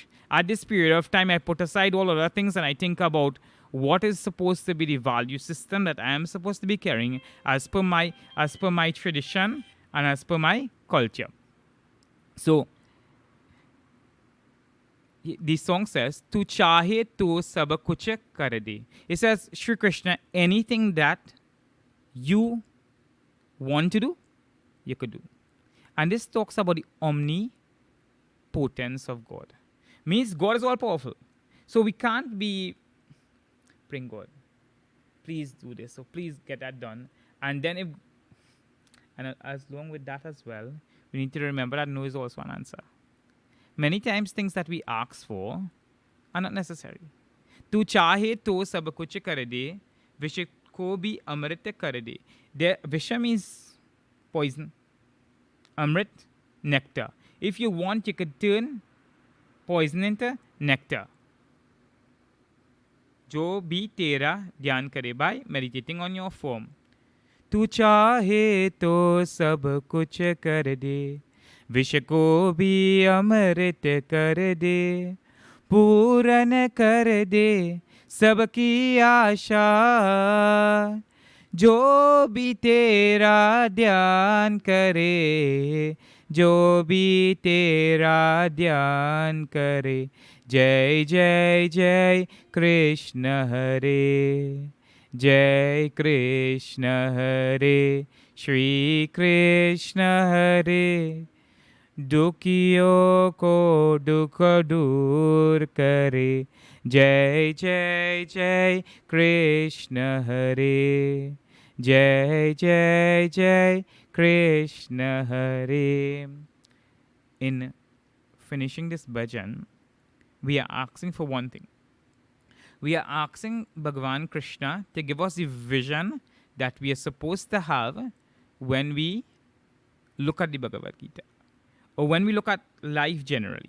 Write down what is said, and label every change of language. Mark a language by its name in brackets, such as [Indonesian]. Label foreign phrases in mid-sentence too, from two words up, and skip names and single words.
[English] At this period of time, I put aside all other things and I think about what is supposed to be the value system that I am supposed to be carrying as per my tradition and as per my culture. So the song says, [Hindi] "तू चाहे तो सब कुछ कर दे." [English] It says, Shri Krishna, anything that you want to do, you could do. And this talks about the omnipotence of God. Means God is all powerful. So we can't be praying, God, please do this. So please get that done. And then as long with that as well, we need to remember that no is also an answer. Many times things that we ask for are not necessary. [Hindi] तू चाहे तो सब कुछ कर दे, विष को भी अमृत कर दे. [English] Visha means poison. Amrit, nectar. If you want, you could turn poison into nectar. [Hindi] जो भी तेरा ध्यान करे [English] by meditating on your form. [Hindi] तू चाहे तो सब कुछ कर दे, विष को भी अमृत कर दे, पूर्ण कर दे सबकी आशा, जो भी तेरा ध्यान करे, जो भी तेरा ध्यान करे. जय जय जय कृष्ण हरे, जय कृष्ण हरे, श्री कृष्ण हरे. दुखियों को दुख दूर करे. जय जय जय कृष्ण हरे, जय जय जय कृष्ण हरे. [English] In finishing this bhajan, we are asking for one thing. We are asking Bhagavan Krishna to give us the vision that we are supposed to have when we look at the Bhagavad Gita or when we look at life generally.